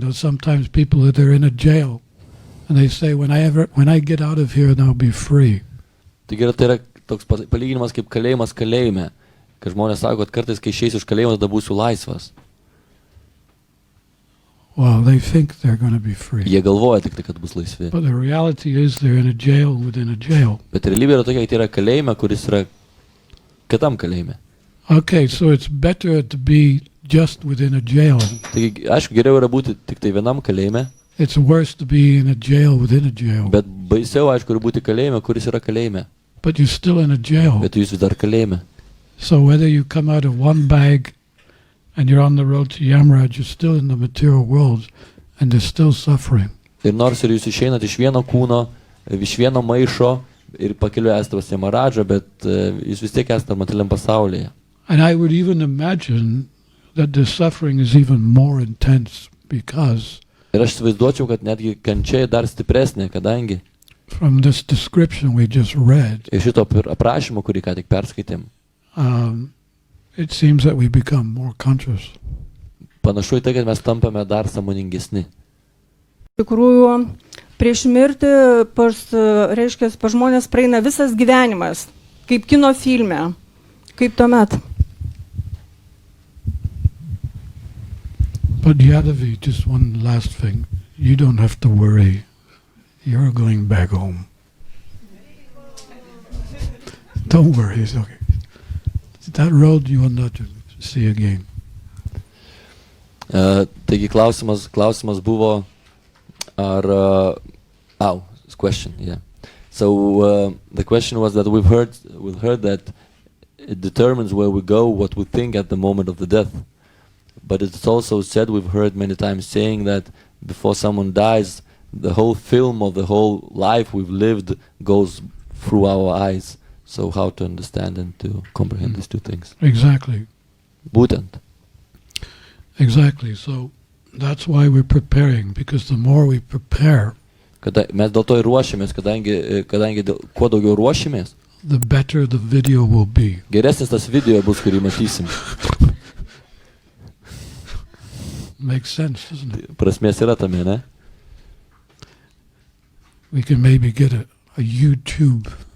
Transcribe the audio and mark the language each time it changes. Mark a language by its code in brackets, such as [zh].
[en] Sometimes people, they're in a jail and they say, when I get out of here, then I'll be free. [lt] Tai yra toks palyginimas kaip kalėjimas kalėjime, kad žmonės sako, kad kartais, kai išeisiu iš kalėjimo, tada būsiu laisvas. [en] Well, they think they're going to be free. [lt] Jie galvoja tik tai, kad bus laisvi. [en] But the reality is they're in a jail within a jail. [lt] Bet realybė yra tokia, kad yra kalėjime, kuris yra kitam kalėjime. [en] Okay, so it's better to be just within a jail. [lt] Taigi, aišku, geriau yra būti tik tai vienam kalėjime. [en] It's worse to be in a jail within a jail. [lt] Bet baisiau, aišku, ir būti kalėjime, kuris yra kalėjime. [en] But you're still in a jail. [lt] Bet jūs vis dar kalėjime. [en] So whether you come out of one bag and you're on the road to Yamraj, you're still in the material world and there's still suffering. [lt] Ir nors ir jūs išeinat iš vieno kūno, iš vieno maišo ir pakeliu esate pas Yamaradžą, bet jūs vis tiek esate materialiam pasaulyje. [en] And I would even imagine that the suffering is even more intense because [lt] Ir aš įsivaizduočiau, kad netgi kančia dar stipresnė, kadangi [en] from this description we just read, [lt] iš šito aprašymo, kurį ką tik perskaitėm, [en] it seems that we become more conscious. [lt] panašu į tai, kad mes tampame dar sąmoningesni. Tikrųjų, prieš mirtį reiškia, pas žmonės praeina visas gyvenimas, kaip kino filme. Kaip tuomet? [en] But Yadavi, just one last thing. You don't have to worry. You're going back home. Don't worry, it's okay. That road you will not see again. [lt] Taigi klausimas buvo, ar... [en] question, yeah. So the question was that we've heard that it determines where we go, what we think at the moment of the death. But it's also said, we've heard many times saying that before someone dies, the whole film of the whole life we've lived goes through our eyes. So how to understand and to comprehend these two things? Exactly. [lt] Būtent. [en] Exactly. So that's why we're preparing, because the more we prepare, [lt] Mes dėl to ir ruošiamės, kadangi kuo daugiau ruošiamės, [en] the better the video will be. [lt] Geresnis tas video bus, kurį matysim. [en] Makes sense, doesn't it? [lt] Prasmės yra tame, ne? [en] We can maybe get a YouTube.